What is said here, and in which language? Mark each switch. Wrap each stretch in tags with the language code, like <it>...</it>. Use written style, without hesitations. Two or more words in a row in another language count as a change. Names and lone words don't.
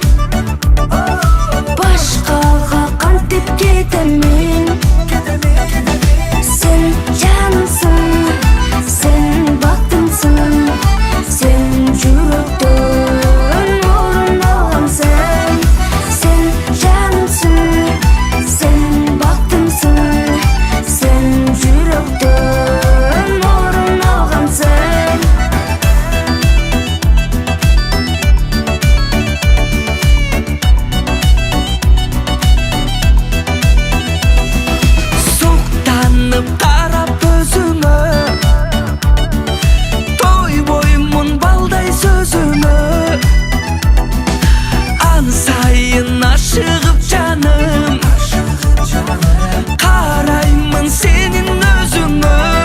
<ky>башкага кантип кетемин сен жанымсың сен бактымсың сен жүрөктөн орун алгансың сен жанымсың сен бактымсың сен жүрөктөн орун алгансың</ky> <kk>Соқтанып қарап өзіңе Тойбоймын балдай сөзіңе Ан сайын ашығып жаным Қараймын сенің өзіңе</kk>